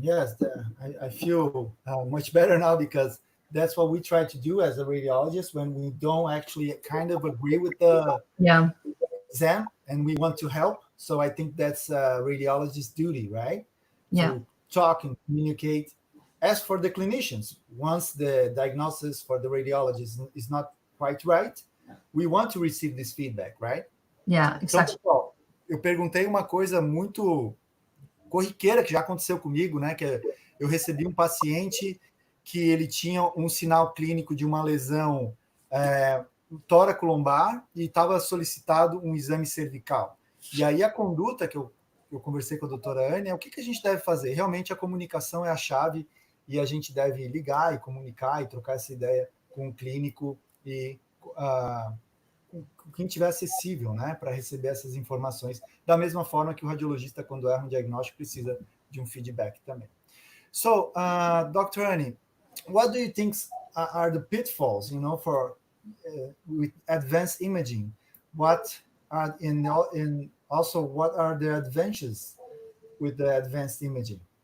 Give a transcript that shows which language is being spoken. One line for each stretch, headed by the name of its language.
English: Yes, I feel much better now, because that's what we try to do as a radiologist when we don't actually kind of agree with the exam and we want to help. So I think that's a radiologist's duty, right? Yeah. To talk and communicate. As for the clinicians, once the diagnosis for the radiologist is not quite right, we want to receive this feedback, right? Yeah, exactly.
Portuguese: Então, pessoal, eu perguntei uma coisa muito corriqueira que já aconteceu comigo, né? Que eu recebi um paciente que ele tinha um sinal clínico de uma lesão tóraco-lombar e estava solicitado um exame cervical. E aí a conduta que eu conversei com a doutora Ane é o que a gente deve fazer. Realmente a comunicação é a chave e a gente deve ligar e comunicar e trocar essa ideia com o clínico e com quem tiver acessível, né, para receber essas informações, da mesma forma que o radiologista, quando erra um diagnóstico, precisa de um feedback também.
English: So, Dr. Annie, what do you think are the pitfalls, for with advanced imaging? What are also what are the advantages with the advanced imaging?